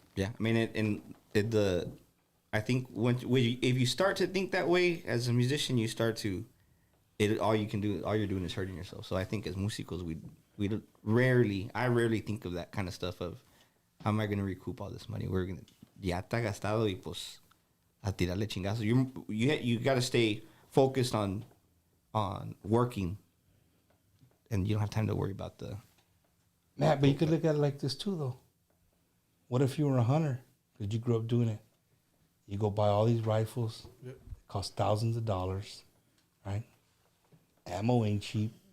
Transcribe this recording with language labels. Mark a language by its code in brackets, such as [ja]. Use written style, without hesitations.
[en] Yeah, I mean, I think if you start to think that way as a musician, you start to all you're doing is hurting yourself. So I think as músicos, I rarely think of that kind of stuff of how am I going to recoup all this money? [es] Ya está gastado y pues a tirarle chingazo. [en] You got to stay focused on working, and you don't have time to worry about the. Matt, but you could look at it like this too, though. What if you were a hunter? Because you grew up doing it. You go buy all these rifles. Yep. Cost thousands of dollars, right? Ammo ain't cheap.